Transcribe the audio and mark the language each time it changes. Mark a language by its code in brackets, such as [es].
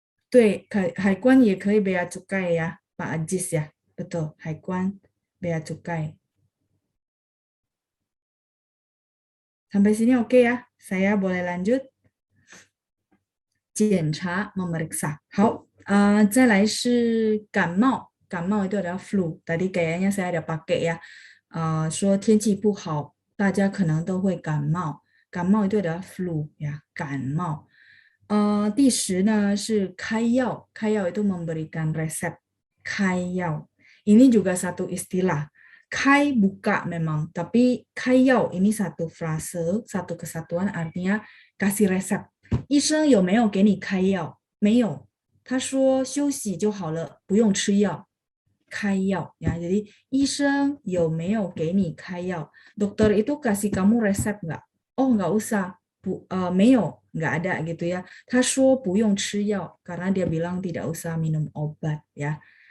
[id] Tuh, Haikuan [zh] 也可以 [id] bea cukai ya, Pak Ajis ya. Betul, Haikuan bea cukai. Sampai sini oke ya? Saya boleh lanjut? 检查 memeriksa. [zh] 好，再来是感冒，感冒 [id] itu adalah flu. Tadi kayaknya saya ada pakai ya, [zh] 说天气不好，大家可能都会感冒。 [id] 感冒 itu adalah flu ya, 感冒。 [zh] 第10呢是开药，开药 [id] itu memberikan resep, [zh] 开药. [id] Ini juga satu istilah. Kai buka memang, tapi 开药 ini satu frase, satu kesatuan artinya kasih resep. [zh] 医生有没有给你开药？没有，他说休息就好了，不用吃药。开药ya, jadi 医生有没有给你开药？ [id] Dokter itu kasih kamu resep nggak? Oh nggak usah, 没有 nggak ada gitu ya. [zh] 他说不用吃药 [id] karena dia bilang tidak usah minum obat ya.